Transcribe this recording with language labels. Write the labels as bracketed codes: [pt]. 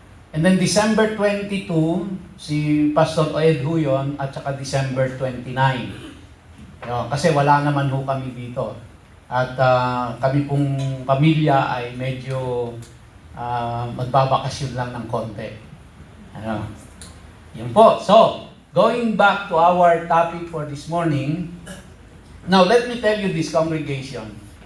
[tl] And then December 22, si Pastor Ed ho yun, at saka December 29. Kasi wala naman ho kami dito. At kami pong pamilya ay medyo magbabakasyon lang ng konti. Yun po. [en] So, going back to our topic for this morning. Now, let me tell you this, congregation.